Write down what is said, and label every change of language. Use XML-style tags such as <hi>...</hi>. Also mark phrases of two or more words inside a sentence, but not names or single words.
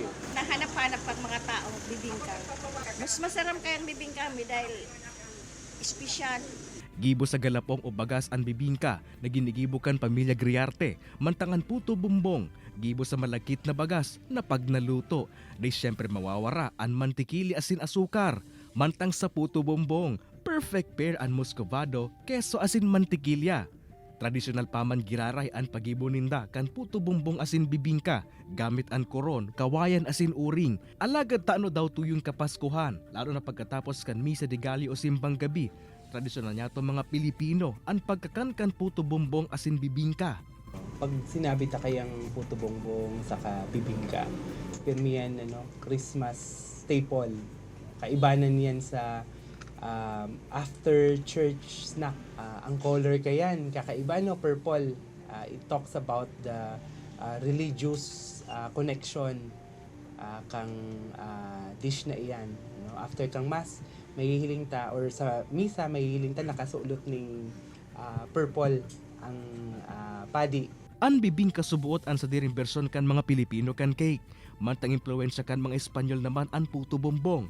<bik>Nahanap-hanap pag mga tao bibingka. Mas masarap kayang bibingka mi dahil espesyal. Gibo sa galapong o bagas ang bibingka na ginigibo kan pamilya Griarte, mantangan puto bumbong. Gibo sa malakit na bagas na pag naluto, di siyempre mawawara ang mantikili asin asukar. Mantang sa puto bumbong,</bik> <en>perfect pair</en> <bik>ang muscovado, keso asin mantikilya. Tradisyonal paman giraray ang pagibo ninda kan puto bumbong asin bibingka, gamit ang koron, kawayan asin uring. Alagad taano daw tuyong Kapaskuhan, lalo na pagkatapos kan misa de gallo o simbang gabi. Tradisyonal niya to mga Pilipino ang pagkakan kan puto bumbong asin bibingka. Pag sinabi ta kayang puto bongbong saka bibingka, pirmi yan</bik> <en>Christmas staple.</en> <bik>Kaibanan yan sa</bik> <en>after church snack.</en> <bik>Ang color kayan, kakaiba purple.</bik> <en>It talks about the religious connection</en> <bik>kang dish na iyan. After kang mass, mahihiling ta or sa misa mahihiling ta nakasulot ning purple ang padi. Ang bibingka subuot ang sa diring bersyon kan mga Pilipino kan cake. Mantang impluensya kan mga Espanyol naman ang puto bumbong.</bik>